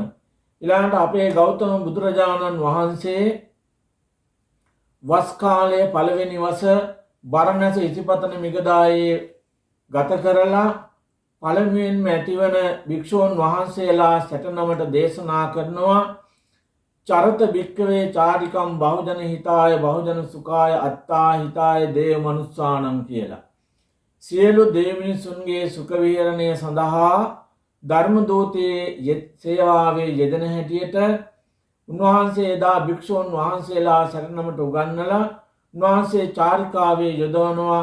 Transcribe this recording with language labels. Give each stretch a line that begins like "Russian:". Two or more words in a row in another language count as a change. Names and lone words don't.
Sinhala: ඊළඟට අපේ ගෞතම බුදුරජාණන් වහන්සේ වස් කාලයේ පළවෙනි වස බරණැස ඉසිපතන මිගදායේ ගත කරලා පළමුවෙන්ම ඇතිවන භික්ෂූන් වහන්සේලා 69ට දේශනා කරනවා
Pali: චරත භික්ඛවේ චාරිකම් බහුජන හිතාය බහුජන සුඛාය අත්තා හිතාය දේව මනුස්සාණං
Sinhala: කියලා. සියලු දේව මිනිසුන්ගේ සුඛ විහරණය සඳහා ධර්ම දූතයේ සේවාවේ යෙදෙන හැටියට උන්වහන්සේ එදා භික්ෂූන් වහන්සේලා 69ට උගන්වලා උන්වහන්සේ චාරිකාවේ යොදවනවා.